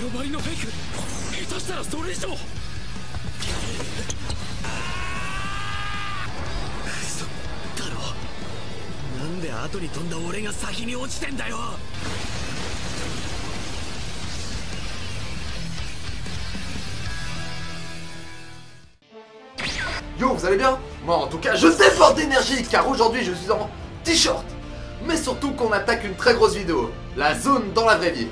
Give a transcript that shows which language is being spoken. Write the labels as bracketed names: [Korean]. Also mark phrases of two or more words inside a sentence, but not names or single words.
[Japanese] のフェイク下手したらそれ以上。嘘だろ。なんで後に飛んだ俺が先に落ちてんだよ。 [French] Yo, vous allez bien? Moi en tout cas je déborde d'énergie car aujourd'hui je suis en t-shirt. Mais surtout qu'on attaque une très grosse vidéo, la zone dans la vraie vie.